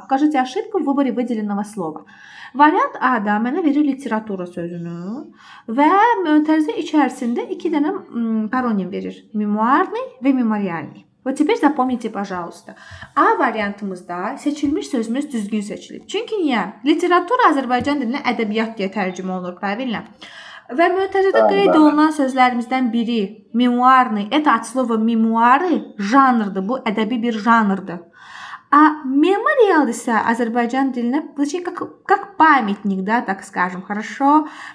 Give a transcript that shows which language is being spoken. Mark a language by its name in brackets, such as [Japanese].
[Russian] Укажите ошибку в выборе выделенного слова. [Azerbaijani] Variant A-da mənə verir literatura sözünü və mötərizə içərisində 2 dənə paronim verir. [Russian] Memuarный və memorialный. Вот теперь запомните, пожалуйста. [Azerbaijani] A variantımızda seçilmiş sözümüz düzgün seçilib. Çünki niyə? Literatura Azərbaycan dilinə ədəbiyyat deyə tərcümə olunur, [Russian] правильно? [Azerbaijani] Və mötərizədə qeyd olunan sözlərimizdən biri memuarный. [Russian] Это от слова memuары [Azerbaijani] janrdır. Bu ədəbi bir janrdır. [Russian] А мемориал [Azerbaijani] isə Azərbaycan dilinə [Russian] как памятник, да, так скажем, хорошо.